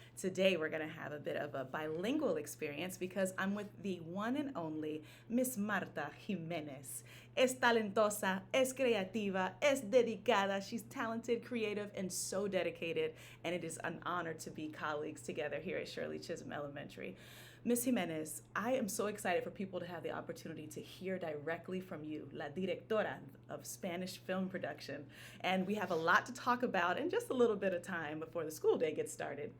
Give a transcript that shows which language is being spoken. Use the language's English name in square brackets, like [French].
[English] Today, we're going to have a bit of a bilingual experience because I'm with the one and only Miss Marta Jiménez. [Spanish] Es talentosa, es creativa, es dedicada. [English] She's talented, creative, and so dedicated, and it is an honor to be colleagues together here at Chisholm Elementary. Ms. Jimenez, I am so excited for people to have the opportunity to hear directly from you, La Directora of Spanish Film Production. And we have a lot to talk about in just a little bit of time before the school day gets started.